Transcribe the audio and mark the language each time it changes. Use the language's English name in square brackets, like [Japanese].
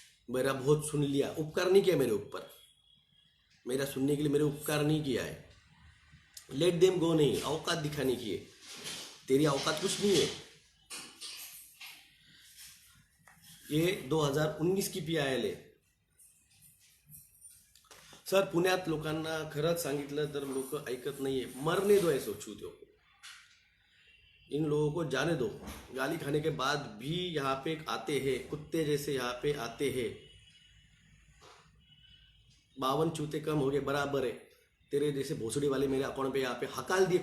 [Hindi] मेरा बहुत सुन लिया, उपकार नहीं किया मेरे ऊपर, मेरा सुनने के लिए मेरे उपकार नहीं किया है। [English] let them go [Hindi] नहीं, औकात दिखाने की है। तेरी औकात कुछ नहीं है। ये 2019 की PIL आहे। [Marathi] सर पुण्यात लोकांना खरंच सांगितलं तर लोक ऐकत नाहीये। [Hindi] मरने दो ऐसो चूतियों को, इन लोगों को जाने दो। गाली खाने के बाद भी यहाँ पे आते हैं, कुत्ते जैसे यहाँ पे आते हैं। 52 चूते कम हो गए, बराबर है। तेरे जैसे भोसड़ी वाले मेरे अकाउंट पे यहाँ पे हकाल दिए।